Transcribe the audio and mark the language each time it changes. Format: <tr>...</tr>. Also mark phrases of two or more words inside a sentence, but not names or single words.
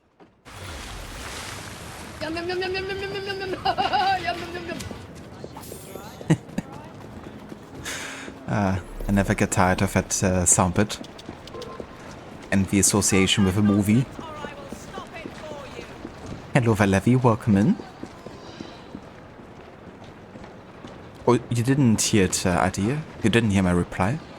<en>Yum, yum, yum, yum, yum, yum, yum, yum, yum, yum, yum, yum, yum. I never get tired of that sound bit. And the association with a movie. Hello Valevi, welcome in. Oh, you didn't hear it, idea? You didn't hear my reply?</en>